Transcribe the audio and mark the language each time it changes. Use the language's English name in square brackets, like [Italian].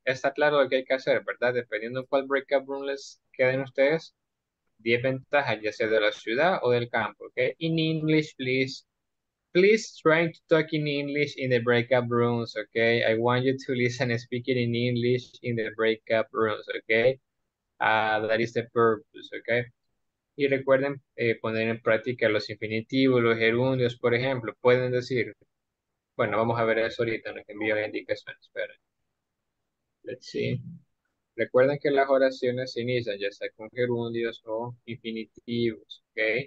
[Spanish] Está claro lo que hay que hacer, ¿verdad? Dependiendo de cuál breakout room les queden ustedes, 10 ventajas, ya sea de la ciudad o del campo, okay? [English] In English, please. Please try to talk in English in the breakout rooms, okay? I want you to listen and speak it in English in the breakout rooms, okay? That is the purpose, okay? [Spanish] Y recuerden poner en práctica los infinitivos, los gerundios, por ejemplo. Pueden decir, bueno, vamos a ver eso ahorita en lo que envío las indicaciones. Esperen. [English] Let's see. [Spanish] Recuerden que las oraciones se inician ya sea con gerundios o infinitivos, ¿ok?